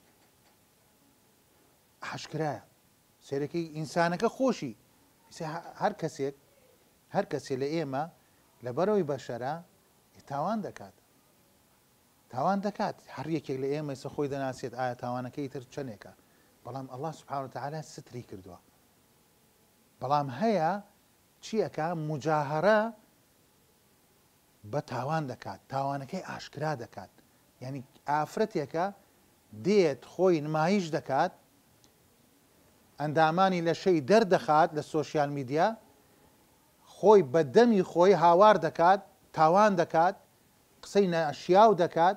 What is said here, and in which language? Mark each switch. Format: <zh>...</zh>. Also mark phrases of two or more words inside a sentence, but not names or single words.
<ckb>ئاشکرایە سێرەکەی ئینسانەکە خۆشی هەر کەسێک لە ئێمە لەبەرەوەی بەشەرە تاوان دەکات. هەر یەکێک لە ئێمە خۆی دەناسێت ئایا تاوانەکەی تر چەندێکە، بەڵام</ckb> <ar>الله سبحانه وتعالى</ar> <ckb>ستری کردووە. بەڵام هەیە چیەکە؟ مجاهرە بە تاوان دەکات، تاوانەکەی ئاشکرا دەکات. یعنی ئافرەتێکە دێت خۆی نمایش دەکات، ئەندامانی لە شەی دەردەخات لە</ckb> <en>social media,</en> <ckb>خۆی بە دەمی خۆی هاوار دەکات، تاوان دەکات، قسەی ناشیاو دەکات.</ckb>